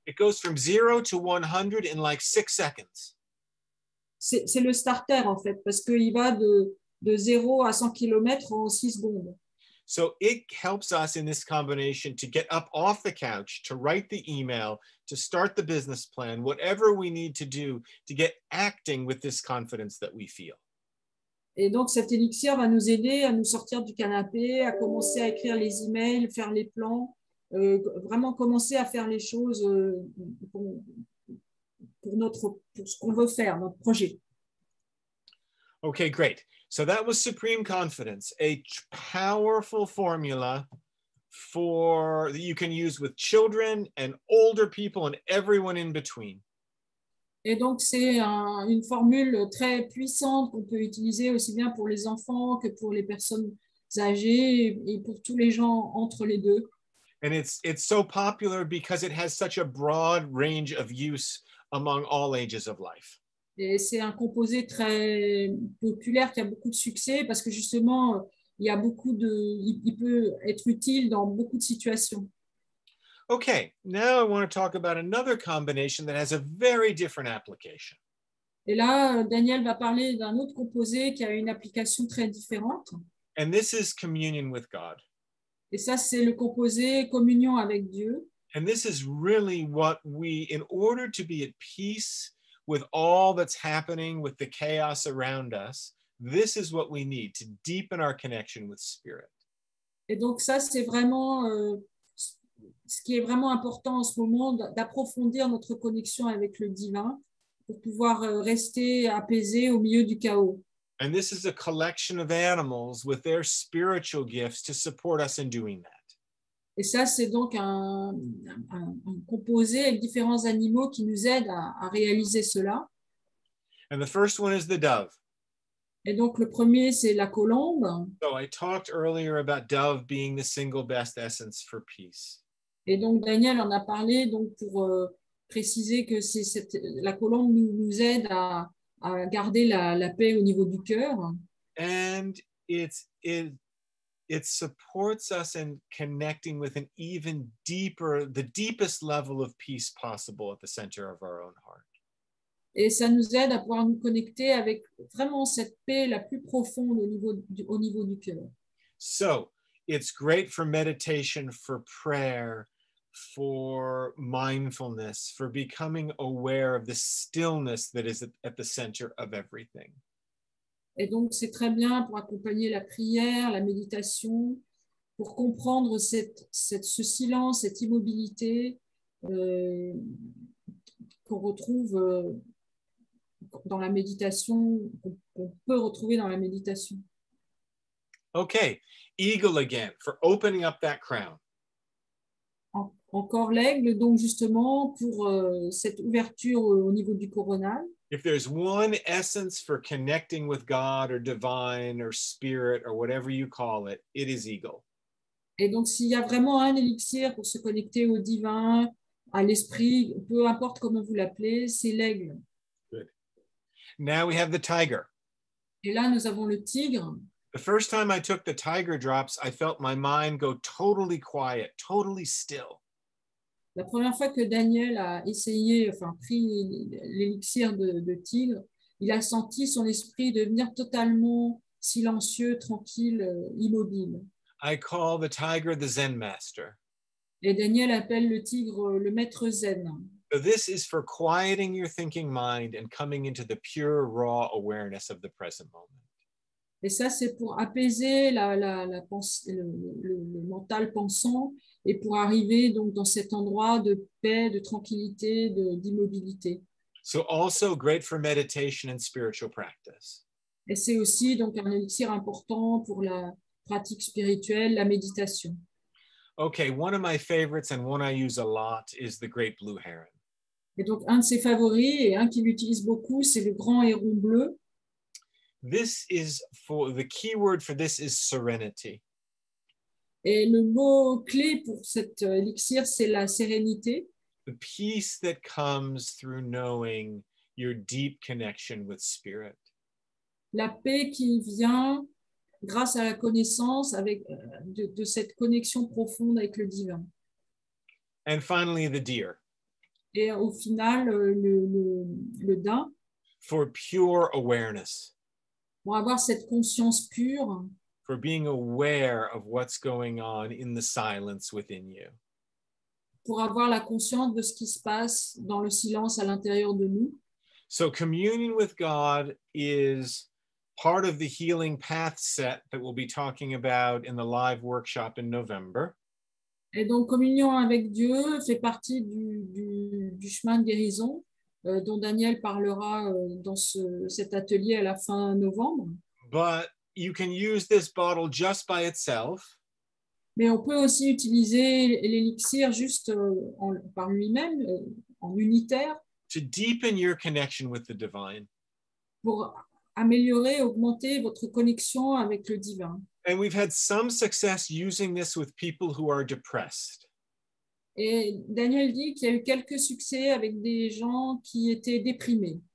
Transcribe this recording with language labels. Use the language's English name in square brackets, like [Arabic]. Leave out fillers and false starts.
[English] It goes from 0 to 100 in like 6 seconds. [French] C'est le starter, en fait, parce qu'il va de 0 à 100 km en 6 secondes. [English] So it helps us in this combination to get up off the couch, to write the email, to start the business plan, whatever we need to do to get acting with this confidence that we feel. [French] Et donc, cet élixir va nous aider à nous sortir du canapé, à commencer à écrire les emails, faire les plans, vraiment commencer à faire les choses pour ce qu'on veut faire, notre projet. [English] Okay, great. So that was supreme confidence, a powerful formula that you can use with children and older people and everyone in between. [French] Et donc, c'est une formule très puissante qu'on peut utiliser aussi bien pour les enfants que pour les personnes âgées et pour tous les gens entre les deux. [English] And it's so popular because it has such a broad range of use among all ages of life. [French] Et c'est un composé très populaire qui a beaucoup de succès parce que justement, il peut être utile dans beaucoup de situations. [English] Okay, now I want to talk about another combination that has a very different application. [French] Et là, Daniel va parler d'un autre composé qui a une application très différente. [English] And this is communion with God. [French] Et ça, c'est le composé communion avec Dieu. [English] And this is really what in order to be at peace with all that's happening, with the chaos around us, this is what we need to deepen our connection with Spirit. [French] Et donc ça, c'est vraiment ce qui est vraiment important en ce moment, d'approfondir notre connexion avec le divin pour pouvoir rester apaisé au milieu du chaos. [English] And this is a collection of animals with their spiritual gifts to support us in doing that. [French] Et ça, c'est donc un composé avec différents animaux qui nous aident à réaliser cela. [English] And the first one is the dove. [French] Et donc, le premier, c'est la colombe. [English] So I talked earlier about dove being the single best essence for peace. [French] Et donc, Daniel en a parlé donc, pour préciser que la colombe nous aide à garder la paix au niveau du cœur. [English] And it supports us in connecting with an even the deepest level of peace possible at the center of our own heart. [French] Et ça nous aide à pouvoir nous connecter avec vraiment cette paix la plus profonde au niveau du cœur. [English] So it's great for meditation, for prayer, for mindfulness, for becoming aware of the stillness that is at the center of everything. [French] Et donc, c'est très bien pour accompagner la prière, la méditation, pour comprendre ce silence, cette immobilité qu'on retrouve dans la méditation, qu'on peut retrouver dans la méditation. [English] Okay, eagle again, for opening up that crown. [French] Encore l'aigle, donc justement, pour cette ouverture au niveau du coronal. [English] If there's one essence for connecting with God or divine or spirit or whatever you call it, it is eagle. [French] Et donc, s'il y a vraiment un élixir pour se connecter au divin, à l'esprit, peu importe comment vous l'appelez, c'est l'aigle. [English] Good. Now we have the tiger. [French] Et là, nous avons le tigre. [English] The first time I took the tiger drops, I felt my mind go totally quiet, totally still. [French] La première fois que Daniel a essayé, enfin pris l'élixir de tigre, il a senti son esprit devenir totalement silencieux, tranquille, immobile. [English] I call the tiger the Zen master. [French] Et Daniel appelle le tigre le maître zen. [English] So this is for quieting your thinking mind and coming into the pure, raw awareness of the present moment. [French] Et ça, c'est pour apaiser la pensée, le mental pensant et pour arriver donc dans cet endroit de paix, de tranquillité, d'immobilité. [English] So also great for meditation and spiritual practice. [French] Et c'est aussi donc un élixir important pour la pratique spirituelle, la méditation. [English] Okay, one of my favorites and one I use a lot is the great blue heron. [French] Et donc, un de ses favoris et un qu'il utilise beaucoup, c'est le grand héron bleu. [English] This is for the key word for this is serenity. [French] Et le mot clé pour cet élixir, c'est la sérénité. [English] The peace that comes through knowing your deep connection with spirit. [French] La paix qui vient grâce à la connaissance de cette connexion profonde avec le divin. [English] And finally, the deer. [French] Et au final, le daim, [English] For pure awareness. [French] pour avoir cette conscience pure, [English] For being aware of what's going on in the silence within you. [French] pour avoir la conscience de ce qui se passe dans le silence à l'intérieur de nous. [English] So communion with God is part of the healing path set that we'll be talking about in the live workshop in November. [French] Et donc, communion avec Dieu fait partie du chemin de guérison dont Daniel parlera dans cet atelier à la fin novembre. [English] But you can use this bottle just by itself. [French] Mais on peut aussi utiliser l'élixir juste par lui-même, en unitaire, [English] To deepen your connection with the divine. [French] pour améliorer, augmenter votre connexion avec le divin. [English] And we've had some success using this with people who are depressed. [French] Et Daniel dit qu'il y a eu quelques succès avec des gens qui étaient déprimés.